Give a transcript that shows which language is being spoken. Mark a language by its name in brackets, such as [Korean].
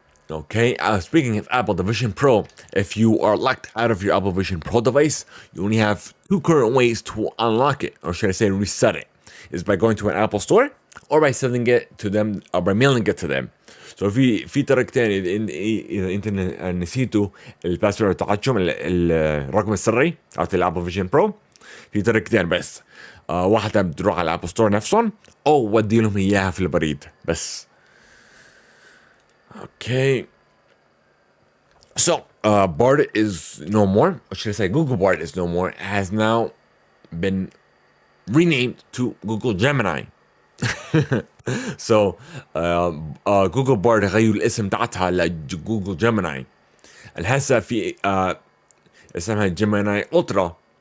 [English] Okay, speaking of Apple Vision Pro, if you are locked out of your Apple Vision Pro device, you only have 2 current ways to unlock it, or should I say reset it, is by going to an Apple store or by sending it to them or by mailing it to them. [Arabic] So في طريقتين اذا انت نسيتوا الباسورد تاعتهم الرقم السري تاعت الابل فيجن برو، في طريقتين بس. واحدة بتروح على الابل ستور نفسهم او ودي لهم اياها في البريد بس. [English] Okay. So, Bard is no more. Or should I say Google Bard is no more. It has now been renamed to Google Gemini. [Arabic] So, Google Bard غيروا الاسم تاعتها لجوجل جيميناي. الهسه في اسمها جيميناي Ultra.